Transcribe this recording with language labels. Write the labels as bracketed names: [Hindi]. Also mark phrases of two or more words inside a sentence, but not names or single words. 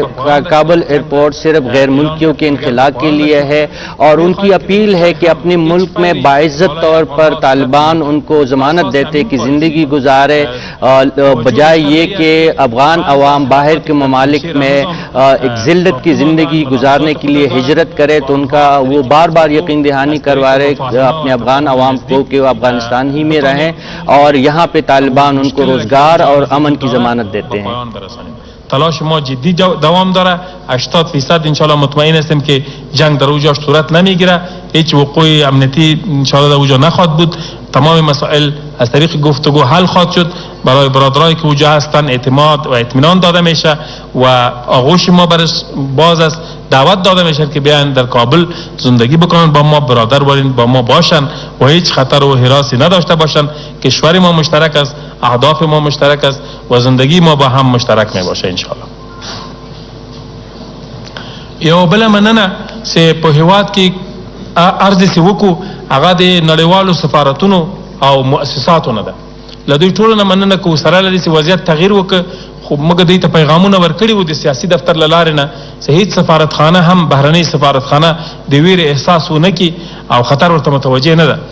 [Urdu] کابل ایئرپورٹ صرف غیر ملکیوں کے انخلا کے لیے ہے اور ان کی اپیل ہے کہ اپنے ملک میں باعزت طور پر طالبان ان کو ضمانت دیتے کہ زندگی گزارے بجائے یہ کہ افغان عوام باہر کے ممالک میں ایک ذلت کی زندگی گزارنے کے لیے ہجرت کرے. تو ان کا وہ بار بار یقین دہانی کروا رہے اپنے افغان عوام کو کہ وہ افغانستان ہی میں رہیں اور یہاں پہ طالبان ان کو روزگار اور امن کی ضمانت دیتے ہیں. [Persian] تلاش ما جدی دوام داره. 80% انشالله مطمئن هستیم که جنگ در اونجا صورت نمیگیره، هیچ وقوع امنیتی انشالله در اونجا نخواهد بود. تمام مسائل از طریق گفتگو حل خواهد شد. برای برادرایی که اونجا هستن اعتماد و اطمینان داده میشه و آغوش ما برش باز است. دعوت داده میشه که بیان در کابل زندگی بکنن، با ما برادر باشن، با ما باشن و هیچ خطر و هراسی نداشته باشن. کشور ما مشترک است، اهداف ما مشترک است و زندگی ما با هم مشترک می باشه انشاءالله. [Pashto] یو بل مننه چې په هیواد کې ارزې سی وکړو هغه د نړیوالو سفارتونو او مؤسساتو نه ده. له دوی ټولو نه مننه کوو سره له دې چې وضعیت تغییر وکړ، خو موږ دوی ته پیغامونه ورکړي وو د سیاسي دفتر له لارې نه چې هیڅ سفارتخانه هم بهرنۍ سفارتخانه د ویرې احساس ونه کړي او خطر ورته متوجه نه ده.